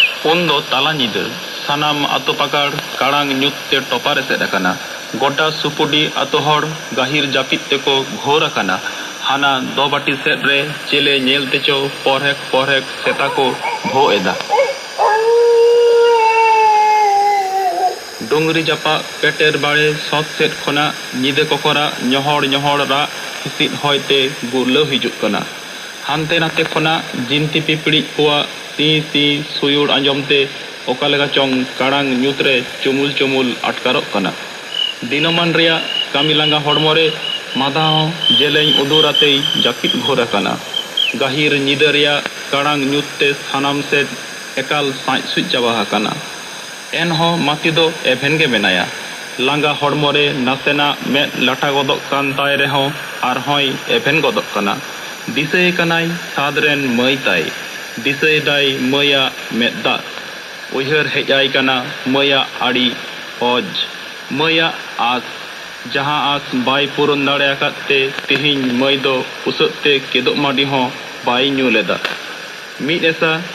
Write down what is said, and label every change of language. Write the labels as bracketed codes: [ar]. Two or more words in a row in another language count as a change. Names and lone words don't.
[sat] उन्दो ताला ᱧᱤᱫᱟᱹ सानाम आतो पाकार काड़ांग ᱧᱩᱛ ते टोपार एसेद अकाना गोटा सुपुडी आतो हर गाहिर जापित तेको घोर अकाना हाना दो बाटी सेट रे चेले नेल तेचो परहेक सेता को भो एदा डोंगरी जापा पेटेर बाड़े सौत सेट खना ᱧᱤᱫᱟᱹ कोकरा ñohor रा हिसिद होयते गुरलो हिजुक कना हानते नाते खना जिनती पिपड़ी कोआ सी सुयुर आंजमते ओकालेगा चोंग काड़ांग ᱧᱩᱛ रे चुमुल अटकारोक कना दिनमान रिया कामी लांगा हड़मोरे मादा जेलें उदुराते जापित घोर अकाना गाहिर ᱧᱤᱫᱟᱹ रिया काड़ांग ᱧᱩᱛ ते सानाम सेट एकाल साँच सुच चाबा अकाना एनहो माती दो एभेन गे मेनाया लांगा हड़मोरे नासेना में लाठा गदक कान ताय रेहो आरहोय एभेन गदक कना दिसै कनाय सादरेन मई ताय दिसै दाय मया मेदा उयहर हेजाय कना मया आड़ी ओज मया आस जहां आस बाय पुरन दाड़े आकाते तिहिन मई दो उसते केदो माडी हो बाय ᱧᱩ लेदा मिद एसा